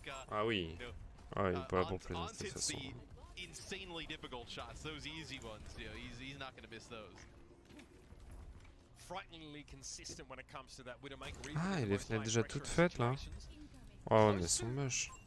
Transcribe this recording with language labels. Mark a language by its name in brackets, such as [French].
[French] Ah oui. Ah, il est pas là pour plaisanter de toute façon. [English] Insanely difficult shots, those easy ones, you know, he's not going to miss those. Frighteningly consistent when it comes to that Widowmaker. [French] Ah, il est fenêtres déjà toutes faites là. Oh, mais elles sont moches.